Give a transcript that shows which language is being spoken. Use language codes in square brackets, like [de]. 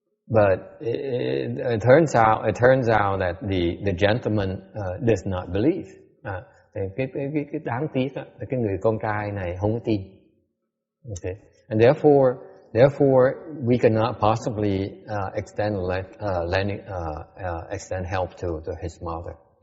[en] But it turns out that the gentleman does not believe. [vi] Cái đáng tiếc là cái người con trai này không có tin. [en] Okay. And therefore we cannot possibly extend help to his mother.